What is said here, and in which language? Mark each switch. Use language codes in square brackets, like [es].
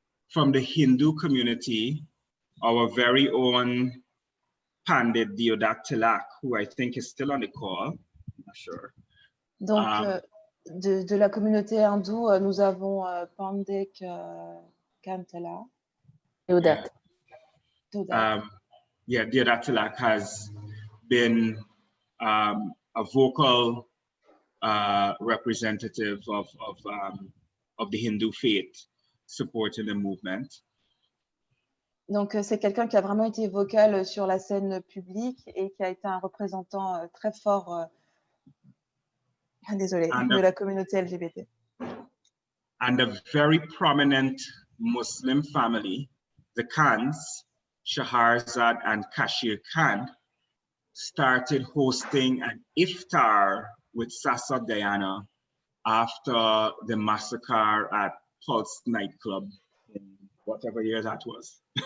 [en] From the Hindu community, our very own Pandit Deodat, who I think is still on the call, I'm not sure. [fr] Donc, de la communauté hindoue, nous avons Pandit Kantala. [en] Deodat. Yeah, Deodat has been a vocal representative of the Hindu faith supporting the movement. [fr] Donc, c'est quelqu'un qui a vraiment été vocal sur la scène publique et qui a été un représentant très fort, de la communauté LGBT. [en] And a very prominent Muslim family, the Khans, Shahrazad and Kashir Khan, started hosting an iftar with Sasa Guyana after the massacre at Pulse nightclub in whatever year that was.